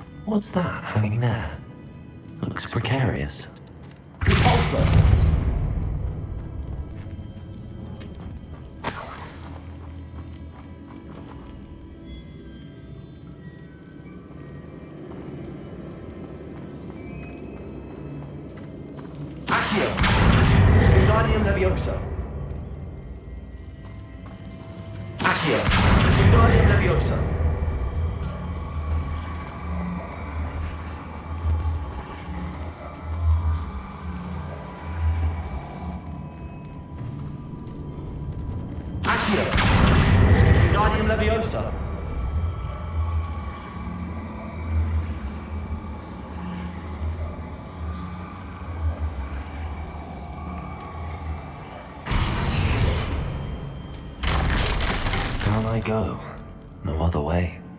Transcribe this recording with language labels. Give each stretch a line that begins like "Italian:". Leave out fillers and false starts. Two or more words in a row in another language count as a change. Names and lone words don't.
English: What's that hanging there? Looks precarious. Repulsor! Accio! Wingardium Leviosa! Accio! Wingardium Leviosa! Accio! Wingardium Leviosa! Down I go. No other way.